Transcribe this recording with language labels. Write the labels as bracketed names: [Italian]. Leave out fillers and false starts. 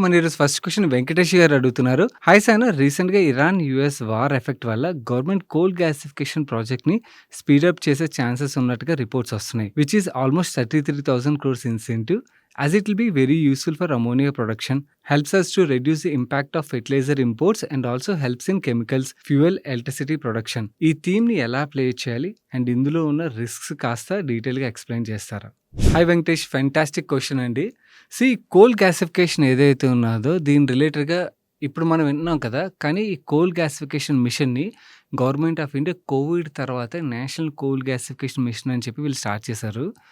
[Telugu] మన ఈరోజు first question Venkatesh గారు అడుగుతున్నారు. హాయ్ సార్, రీసెంట్గా ఇరాన్ యుఎస్ వార్ ఎఫెక్ట్ వల్ల గవర్నమెంట్ కోల్ గ్యాసిఫికేషన్ ప్రాజెక్ట్ ని స్పీడప్ చేసే ఛాన్సెస్ ఉన్నట్టుగా రిపోర్ట్స్ వస్తున్నాయి, [English] Which is almost 33,000 crores ఇన్సెంటివ్, as it will be very useful for ammonia production, helps us to reduce the impact of fertilizer imports and also helps in chemicals, fuel, electricity production. [Telugu] ఈ theme ని ఎలా play చేయాలి and ఇందులో ఉన్న risks కాస్త detail గా explain చేస్తారా? Hi Venkatesh, fantastic question అండి. కోల్ గ్యాసిఫికేషన్ ఏదైతే ఉన్నదో దీని రిలేటెడ్గా ఇప్పుడు మనం విన్నాం కదా, కానీ ఈ కోల్ గ్యాసిఫికేషన్ మిషన్ని గవర్నమెంట్ ఆఫ్ ఇండియా కోవిడ్ తర్వాత నేషనల్ కోల్ గ్యాసిఫికేషన్ మిషన్ అని చెప్పి వీళ్ళు స్టార్ట్ చేశారు.